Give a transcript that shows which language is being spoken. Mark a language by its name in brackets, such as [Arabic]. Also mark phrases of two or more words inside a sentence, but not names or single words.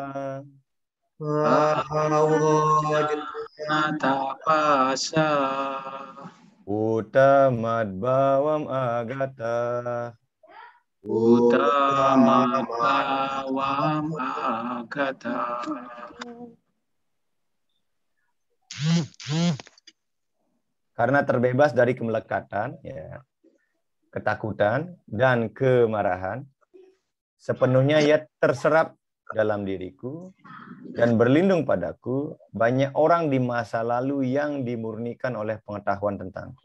[Sanskrit] Bahawajnanata Pasa Utamat bawam agata Utamat Bawam Agata [Indonesian] karena terbebas dari kemelekatan, ya, ketakutan dan kemarahan, sepenuhnya ia terserap dalam diriku dan berlindung padaku banyak orang di masa lalu yang dimurnikan oleh pengetahuan tentangku.